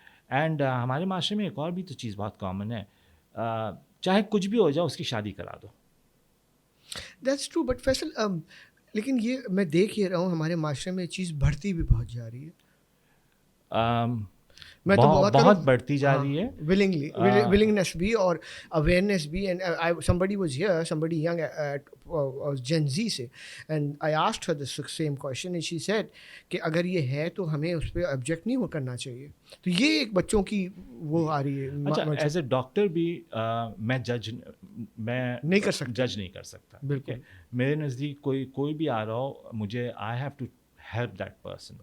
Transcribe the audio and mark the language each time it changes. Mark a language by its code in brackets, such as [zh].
[ur] And ہمارے معاشرے میں ایک اور بھی تو چیز بہت کامن ہے, چاہے کچھ بھی ہو جائے اس کی شادی کرا دو. دیٹس ٹرو, بٹ فیصل لیکن یہ میں دیکھ یہ رہا ہوں ہمارے معاشرے میں یہ چیز بڑھتی بھی بہت جا رہی ہے, میں تو بہت بڑھتی جا رہی ہے. ولنگنیس بھی اور اویئرنیس بھی. [en] and somebody was here, somebody young at Gen Z سے, and I asked her the same question and she said [ur] کہ اگر یہ ہے تو ہمیں اس پہ آبجیکٹ نہیں کرنا چاہیے. تو یہ ایک بچوں کی وہ آ رہی ہے. اچھا, ایز اے ڈاکٹر بھی میں جج نہیں کر سکتا. بالکل, میرے نزدیک کوئی بھی آ رہا ہو, مجھے [en] I have to help that person.